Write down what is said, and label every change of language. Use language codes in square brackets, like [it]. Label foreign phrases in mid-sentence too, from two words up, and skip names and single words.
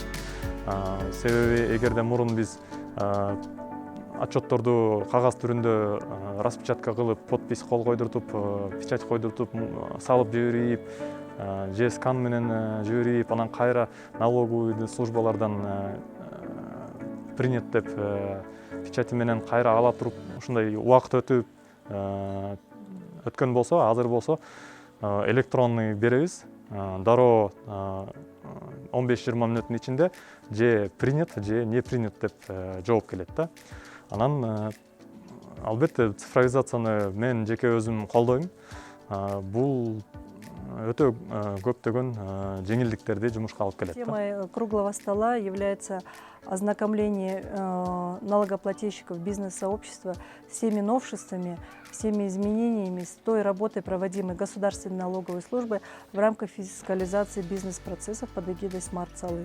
[ky] Себеби эгерде мурун биз отчетторду кагаз түрүндө распечатка кылып, подпись кол койдуртуп, печать койдуртуп, салып жиберип, же скан менен жиберип, анан кайра [ru] налоговый службалардан принят [ky] деп печати менен кайра ала туруп, ушундай убакыт өткөн болсо, азыр болсо электронный беребиз. Дароо 15–20 мүнөттүн ичинде же принят, же [ru] не принят [ky] деп жооп келет да. Анан албетте цифровизацияны мен жеке өзүм колдойм. Бул өтө көптөгөн жеңилдиктерди жумушка алып келет. [ru] Темой круглого стола является ознакомление налогоплательщиков бизнес-сообщества с всеми новшествами, всеми изменениями, с той работой, проводимой Государственной налоговой службой в рамках фискализации бизнес-процессов под эгидой Smart Sally.